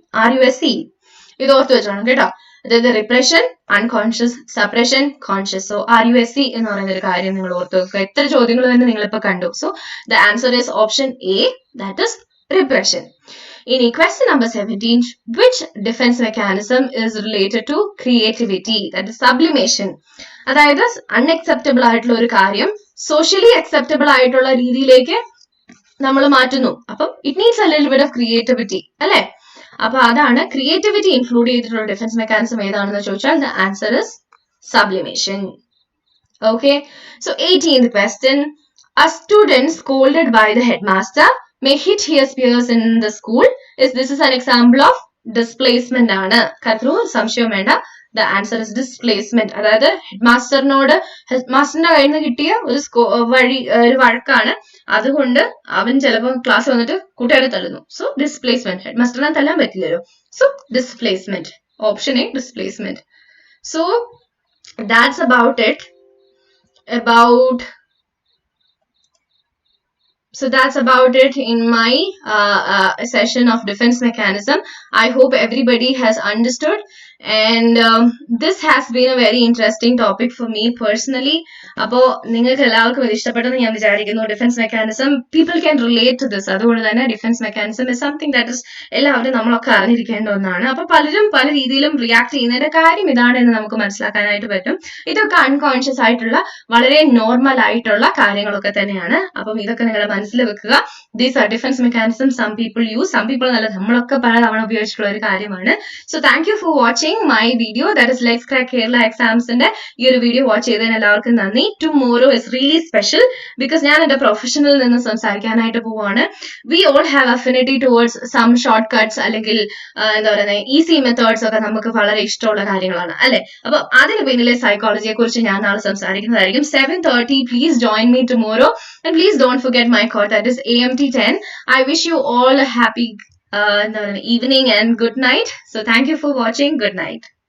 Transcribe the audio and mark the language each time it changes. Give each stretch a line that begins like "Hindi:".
Malayalam: RUSC ഇത് ഓർത്ത് വെച്ചോണം കേട്ടോ. അതായത് repression unconscious, suppression conscious. So RUSC എന്ന് പറയുന്ന ഒരു കാര്യം നിങ്ങൾ ഓർത്ത് വെക്കുക. എത്ര ചോദ്യങ്ങൾ തന്നെ നിങ്ങളിപ്പോ കണ്ടു.
English: So the answer is option A, that is repression. ഇനി question number 17. Which defense mechanism is related to creativity? That is sublimation.
Malayalam: അതായത് അൺഅക്സെപ്റ്റബിൾ ആയിട്ടുള്ള ഒരു കാര്യം സോഷ്യലി അക്സെപ്റ്റബിൾ ആയിട്ടുള്ള രീതിയിലേക്ക് നമ്മൾ മാറ്റുന്നു.
English: അപ്പം it needs a little bit of creativity അല്ലെ?
Malayalam: അപ്പൊ അതാണ്
English: creativity include ചെയ്തിട്ടുള്ള defense mechanism
Malayalam: ഏതാണെന്ന് ചോദിച്ചാൽ
English: The answer is sublimation. Okay, so 18th question. A student scolded by the headmaster may hit his peers in the school. This is an example of displacement ആണ്.
Malayalam: കത്രു സംശയം വേണ്ട,
English: The answer is displacement.
Malayalam: അതായത് ഹെഡ്മാസ്റ്ററിന്റെ കയ്യിൽ നിന്ന് കിട്ടിയ ഒരു വഴക്കാണ്, അതുകൊണ്ട് അവൻ ചിലപ്പോൾ ക്ലാസ് വന്നിട്ട് കൂട്ടുകാരെ തള്ളുന്നു. So displacement. ഹെഡ്മാസ്റ്ററിനെ തല്ലാൻ പറ്റില്ലല്ലോ.
English: So displacement, option A, displacement. So that's about it about So that's about it in my session of defense mechanism. I hope everybody has understood, and this has been a very interesting topic for me personally.
Malayalam: അപ്പോൾ നിങ്ങൾക്ക് എല്ലാവർക്കും ഇത് ഇഷ്ടപ്പെട്ടെന്ന് ഞാൻ വിചാരിക്കുന്നു. Defence mechanism,
English: People can relate to this.
Malayalam: അതുകൊണ്ട് തന്നെ
English: defense mechanism is something that is
Malayalam: എല്ലാവരും നമ്മളൊക്കെ അറിഞ്ഞിരിക്കേണ്ട ഒന്നാണ്. അപ്പൊ പലരും പല രീതിയിലും റിയാക്ട് ചെയ്യുന്നതിന്റെ കാര്യം ഇതാണ് എന്ന് നമുക്ക് മനസ്സിലാക്കാനായിട്ട് പറ്റും. ഇതൊക്കെ അൺകോൺഷ്യസ് ആയിട്ടുള്ള വളരെ നോർമൽ ആയിട്ടുള്ള കാര്യങ്ങളൊക്കെ തന്നെയാണ്. അപ്പം ഇതൊക്കെ നിങ്ങളുടെ മനസ്സിൽ വെക്കുക.
English: these are defense mechanism some people use,
Malayalam: some people നല്ല നമ്മളൊക്കെ പലതവണ ഉപയോഗിച്ചിട്ടുള്ള ഒരു കാര്യമാണ്.
English: so thank you for watching my video, that is let's crack Kerala എക്സാംസിന്റെ ഈ ഒരു video watch ചെയ്തതിന്
Malayalam: എല്ലാവർക്കും നന്ദി.
English: tomorrow is really special because
Malayalam: ഞാൻ എന്റെ പ്രൊഫഷനിൽ നിന്ന് സംസാരിക്കാനായിട്ട് പോവാണ്.
English: we all have affinity towards some short cuts
Malayalam: അല്ലെങ്കിൽ എന്താ പറയുന്നത്
English: easy methods
Malayalam: ഒക്കെ നമുക്ക് വളരെ ഇഷ്ടമുള്ള കാര്യങ്ങളാണ് അല്ലെ. അപ്പൊ അതിന് പിന്നിലെ സൈക്കോളജിയെ കുറിച്ച് ഞാൻ നാളെ സംസാരിക്കുന്നതായിരിക്കും.
English: 7:30 please join me tomorrow and please don't forget my code, that is AMT 10. I wish you all a happy evening and good night. So thank you for watching. Good night.